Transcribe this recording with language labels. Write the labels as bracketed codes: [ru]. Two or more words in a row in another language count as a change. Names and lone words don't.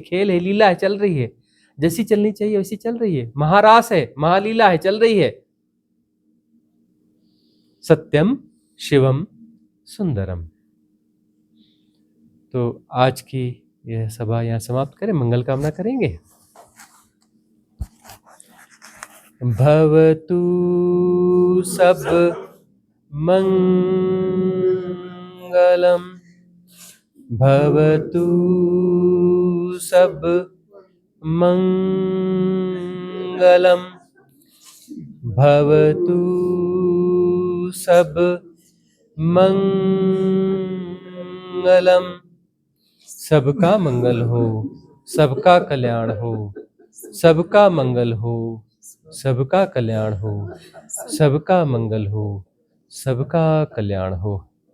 [hi] खेल है, लीला है, चल रही है, जैसी चलनी चाहिए वैसी चल रही है। महारास है, महालीला है, चल रही है। [sa] सत्यम शिवम सुंदरम। [hi] तो आज की यह सभा यहाँ समाप्त करें, मंगल कामना करेंगे। [pi] भवतु सब मंगलम, भवतु सब मंगलम, भवतु सब मंगलम। [hi] सबका मंगल हो, सबका कल्याण हो, सबका मंगल हो, सबका कल्याण हो, सबका मंगल हो, सबका कल्याण हो।